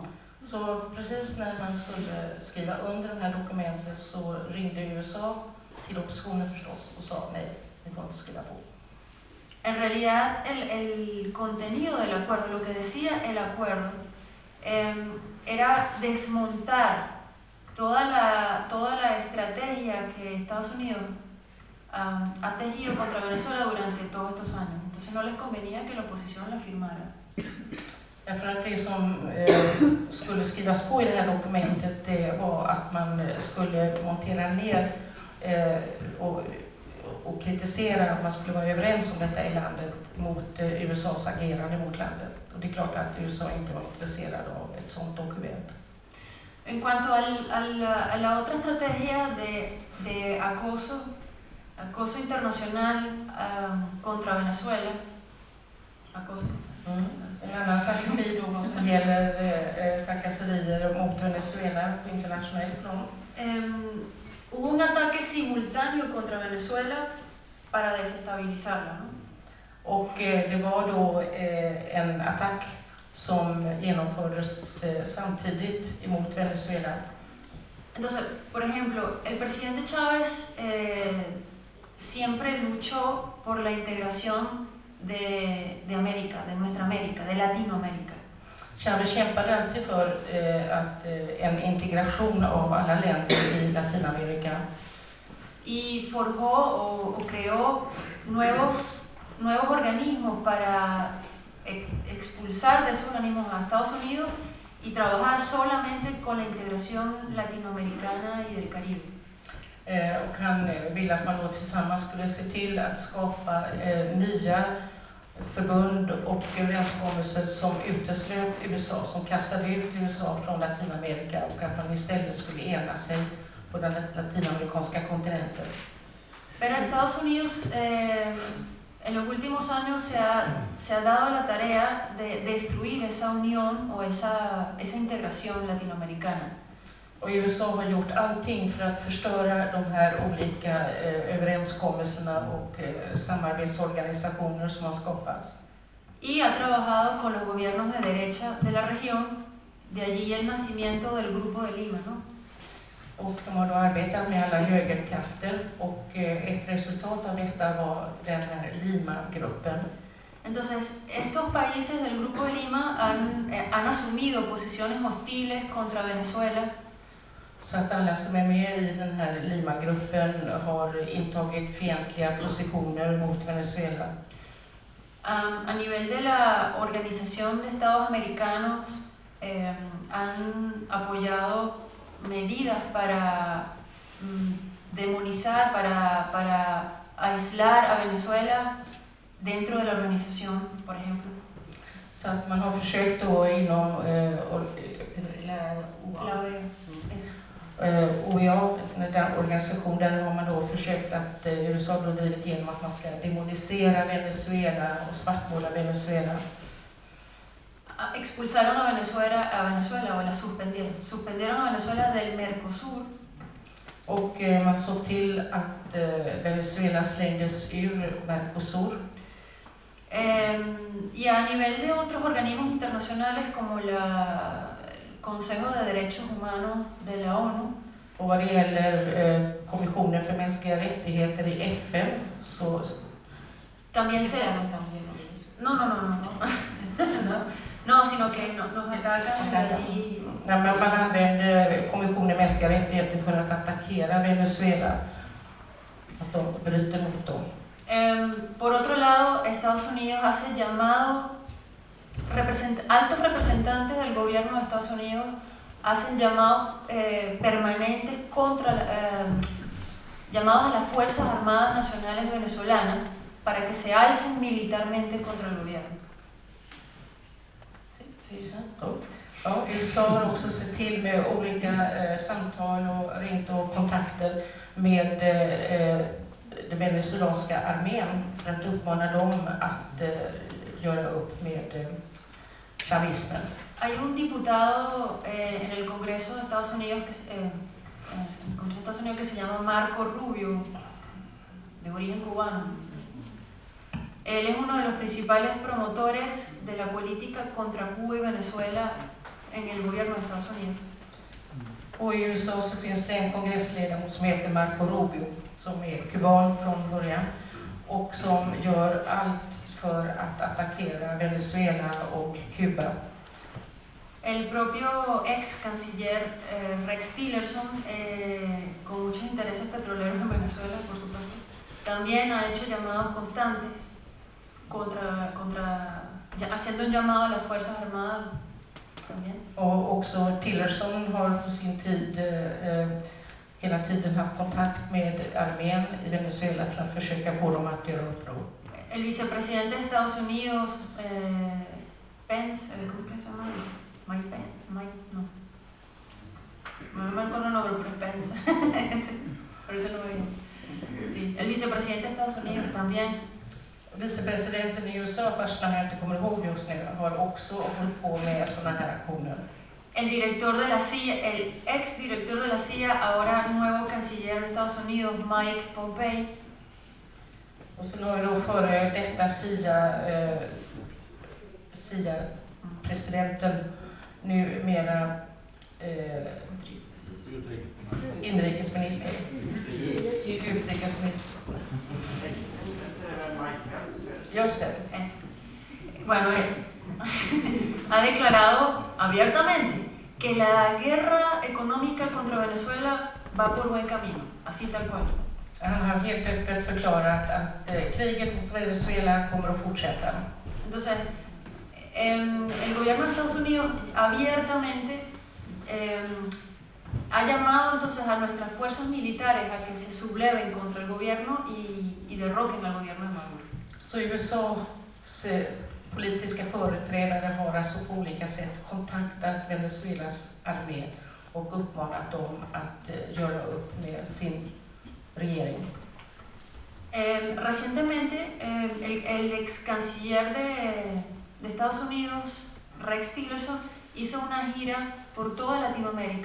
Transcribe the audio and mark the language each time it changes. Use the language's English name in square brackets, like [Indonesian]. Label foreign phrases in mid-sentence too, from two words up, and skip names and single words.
[Swedish] Så precis när man skulle skriva under de här dokumenten så ringde USA till oppositionen förstås och sa nej, ni får inte skriva på. [Spanish] En realidad el contenido del acuerdo, lo que decía el acuerdo, era desmontar toda la estrategia que Estados Unidos ha tejido contra Venezuela durante todos estos años. Entonces no les convenía que la oposición la firmara. [Swedish] För att det som skulle skrivas på i det här dokumentet, det var att man skulle montera ner och kritisera att man skulle vara överens om detta i landet mot USAs agerande mot landet. Och det är klart att USA inte var intresserad av ett sådant dokument. [Spanish] En cuanto a la otra estrategia de acoso internacional contra Venezuela, [Swedish] En annan strategi då som gäller trakasserier mot Venezuela på internationell front. [Spanish] Hubo un ataque simultáneo contra Venezuela para desestabilizarla, ¿no? [Swedish] Och det var då en attack som genomfördes samtidigt emot Venezuela. [Spanish] Entonces, por ejemplo, el presidente Chávez siempre luchó por la integración de América, de nuestra América, de Latinoamérica. [Swedish] Chávez kämpade alltid för en integration av alla länder i Latinamerika. [Spanish] Y forjó o creó nuevos organismos para expulsar de esos organismos a Estados Unidos y trabajar solamente con la integración latinoamericana y del Caribe. [Swedish] Och han ville att man då tillsammans skulle se till att skapa nya förbund och överenskommelser som uteslöt USA, som kastade ut USA från Latinamerika, och att man istället skulle ena sig på den latinamerikanska kontinenten. [Spanish] Pero Estados Unidos en los últimos años se ha dado la tarea de destruir esa unión o esa integración latinoamericana. [Swedish] Och USA har gjort allting för att förstöra de här olika överenskommelserna och samarbetsorganisationer som har skapats. [Spanish] Y ha trabajado con los gobiernos de derecha de la región, de allí el nacimiento del Grupo de Lima, ¿no? [Swedish] Och de har då arbetat med alla högerkrafter, och ett resultat av detta var den här Lima-gruppen. [Spanish] Entonces, estos países del Grupo de Lima han asumido posiciones hostiles contra Venezuela. [Swedish] Så att alla som är med i den här Lima-gruppen har intagit fientliga positioner mot Venezuela. [Spanish] A nivel de la Organización de Estados Americanos han apoyado medidas para demonizar, para aislar a Venezuela dentro de la organización, por ejemplo. [Swedish] Så att man har försökt då inom OEA, den organisation, där har man då försökt att USA har drivit igenom att man ska demonisera Venezuela och svartmåla Venezuela. [Spanish] Expulsaron a Venezuela o la suspendieron a Venezuela del Mercosur. [Swedish] Och man såg till att Venezuela slängdes ur Mercosur. [Spanish] Y a nivel de otros organismos internacionales como el Consejo de Derechos Humanos de la ONU. [Swedish] Och vad det gäller Kommissionen för mänskliga rättigheter i FN så [Spanish] también se no, sino que nos atacan y [Swedish] man använder Kommissionen för mänskliga rättigheter för att attackera Venezuela, att de bryter mot dem. [Spanish] Por otro lado, Estados Unidos hace llamados, altos representantes del gobierno de Estados Unidos hacen llamados permanentes llamados a las Fuerzas Armadas Nacionales Venezolanas para que se alcen militarmente contra el gobierno. [Swedish] Ja, USA har också sett till med olika samtal och ringt och kontakter med den venezuelanska armén för att uppmana dem att göra upp med chavismen. [Spanish] Hay un diputado en el Congreso de Estados Unidos que se llama Marco Rubio, de origen cubano. Él es uno de los principales promotores de la política contra Cuba y Venezuela en el gobierno de Estados Unidos. [Swedish] Och i USA så finns det en kongressledamot som heter Marco Rubio, som är kuban från början och som gör allt för att attackera Venezuela och Kuba. [Spanish] El propio ex canciller Rex Tillerson, con muchos intereses petroleros en Venezuela, por supuesto, también ha hecho llamados constantes haciendo un llamado a las Fuerzas Armadas también. [Swedish] Och också Tillerson har på sin tid hela tiden haft kontakt med armén i Venezuela för att försöka få dem att göra uppror. [Spanish] El vicepresidente de Estados Unidos, Pence, ¿cómo que se llama? Mike Pence, no. No me acuerdo el nombre, pero Pence. Ahorita no veo. Sí, el vicepresidente de Estados Unidos también. [Swedish] Vicepresidenten i USA, fast när jag inte kommer ihåg just nu, har också hållit på med sådana här aktioner. [Spanish] El director de la CIA, el ex director de la CIA, ahora nuevo canciller de Estados Unidos, Mike Pompeo. [Swedish] Och sen har vi då före detta CIA-presidenten, numera Inrikesminister. Utrikesminister. Just det. [Spanish] Es. Bueno, es. Ha declarado abiertamente que la guerra económica contra Venezuela va por buen camino, así tal cual. [Swedish] Han har helt öppet förklarat att kriget mot Venezuela kommer att fortsätta. [Spanish] Entonces, el gobierno de Estados Unidos abiertamente ha llamado entonces a nuestras fuerzas militares a que se subleven contra el gobierno y derroquen al gobierno de Maduro. [Swedish] Så USAs politiska företrädare har alltså på olika sätt kontaktat Venezuelas armé och uppmanat dem att göra upp med sin regering. [Spanish] Recientemente, el ex canciller de Estados Unidos, Rex Tillerson, hizo una gira por toda Latinoamérica.